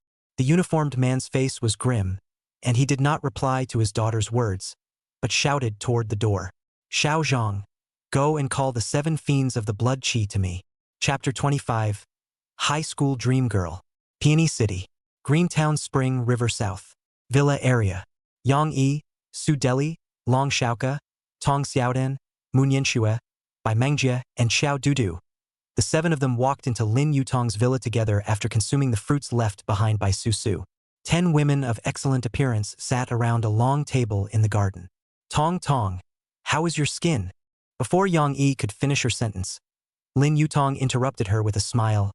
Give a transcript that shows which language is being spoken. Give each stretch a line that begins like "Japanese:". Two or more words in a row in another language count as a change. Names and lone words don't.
English: The uniformed man's face was grim, and he did not reply to his daughter's words, but shouted toward the door. Xiao Zhang, go and call the 7 fiends of the blood qi to me. Chapter 25. High School Dream Girl. Peony City. Greentown Spring River South. Villa Area. Yang Yi, Su Deli, Long Xiaoka, Tong Xiaodan, Mun Yanxue, by Mengjie and Xiao Dudu. The 7 of them walked into Lin Yutong's villa together after consuming the fruits left behind by Su Su. 10 women of excellent appearance sat around a long table in the garden. Tong, how is your skin? Before Yang Yi could finish her sentence, Lin Yutong interrupted her with a smile.